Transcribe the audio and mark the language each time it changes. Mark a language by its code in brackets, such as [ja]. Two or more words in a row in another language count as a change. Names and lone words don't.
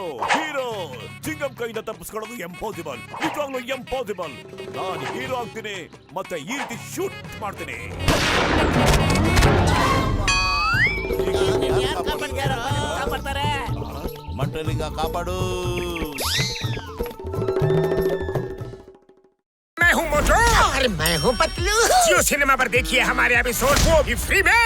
[kn] ಚಿಂಗಮ್ ಕೈಯಿಂದ ತಪ್ಪಿಸ್ಕೊಳ್ಳೋದು ಎಂಪಾಸಿಬಲ್, ನಿಜವಾಗ್ಲೂ ಎಂಪಾಸಿಬಲ್. ನಾನು ಹೀರೋ ಆಗ್ತೀನಿ, ಮತ್ತೆ ಈ ರೀತಿ ಶೂಟ್ ಮಾಡ್ತೀನಿ. ಯಾರು ಕಾಪಾಡ್ತಾರೆ? ಮಂಟಲಿಂಗ ಕಾಪಾಡು. [hi] मैं हूँ मोटू और मैं हूँ पतलू। जियो सिनेमा पर देखिए हमारे एपिसोड, वो भी फ्री में।